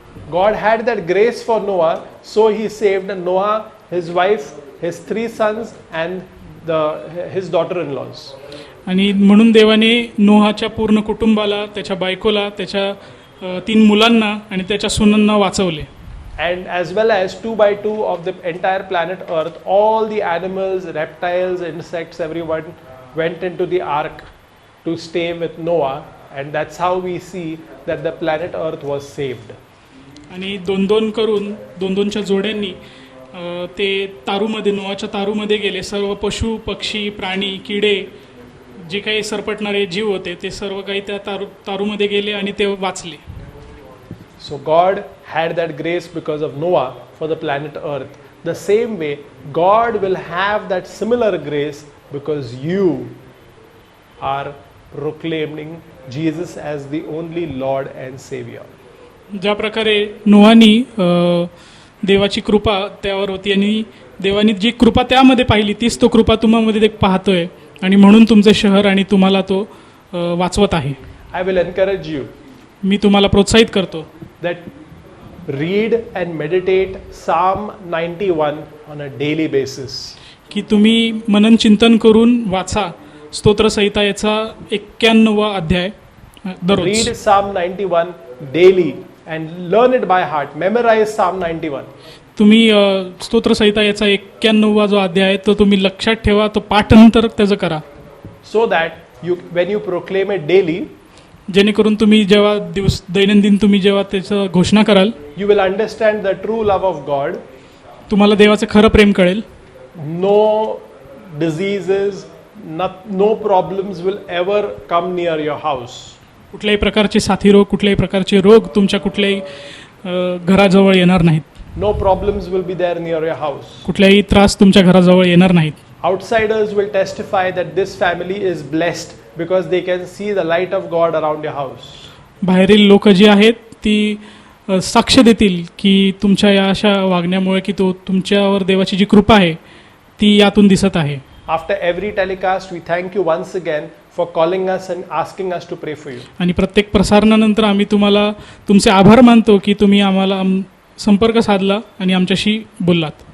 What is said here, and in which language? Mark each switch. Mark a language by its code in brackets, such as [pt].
[en] God had that grace for Noah, so He saved Noah, his wife, his 3 sons, and his daughter-in-laws. [mr] आणि म्हणून देवाने नोहाच्या पूर्ण कुटुंबाला, त्याच्या बायकोला, त्याच्या 3 मुलांना आणि त्याच्या सुनांना वाचवले. [en] And as well as 2 by 2 of the entire planet Earth, all the animals, reptiles, insects, everyone went into the ark to stay with Noah, and that's how we see that the planet Earth was saved. [mr] आणि 2-2 करून 2-2च्या जोड्यांनी ते तारूमध्ये, नोआच्या तारूमध्ये गेले. सर्व पशु, पक्षी, प्राणी, किडे, जे काही सरपटणारे जीव होते ते सर्व काही त्या तारूमध्ये गेले आणि ते वाचले. [en] So God had that grace because of Noah for the planet Earth. The same way, God will have that similar grace because you are proclaiming Jesus as the only Lord and Savior. [mr] ज्या प्रकारे नोहानी देवाची कृपा त्यावर होती आणि देवानी जी कृपा त्यामध्ये पाहिली तीच तो कृपा तुम्हामध्ये पाहतोय आणि म्हणून तुमचे शहर आणि तुम्हाला तो वाचवत आहे. [en] I will encourage you [mr] मी तुम्हाला प्रोत्साहित करतो [en] that read and meditate Psalm 91 on a daily basis. [mr] की तुम्ही मनन चिंतन करून वाचा स्तोत्रसंहिता याचा 91वा अध्याय दररोज. [en] Read Psalm 91 daily and learn it by heart. Memorize Psalm 91. [mr] तुम्ही स्तोत्रसंहिता याचा 91वा जो अध्याय आहे तो तुम्ही लक्षात ठेवा, तो पाठांतर त्याचं करा. [en] So that when you proclaim it daily, [mr] जेणेकरून तुम्ही जेव्हा दैनंदिन तुम्ही जेव्हा त्याचं घोषणा कराल, [en] you will understand the true love of God. [mr] तुम्हाला देवाचं खरं प्रेम कळेल. [en] No diseases, no problems will ever come near your house. [mr] कुठल्याही प्रकारचे साथी रोग, कुठल्याही प्रकारचे रोग तुमच्या कुठल्याही घराजवळ येणार नाहीत. [en] No problems will be there near your house. [mr] कुठल्याही त्रास तुमच्या घराजवळ येणार नाहीत. [en] Outsiders will testify that this family is blessed because they can see the light of God around your house. [mr] बाहेरील लोक जी आहेत ती साक्ष देतील की तुमच्या या अशा वागण्यामुळे की तो तुमच्यावर देवाची जी कृपा आहे ती यातून दिसत आहे. [en] After every telecast, we thank you once again for calling us and asking us to pray for you. [mr] आणि प्रत्येक प्रसारणानंतर आम्ही तुम्हाला तुमचे आभार मानतो की तुम्ही आम्हाला संपर्क साधला आणि आमच्याशी बोललात.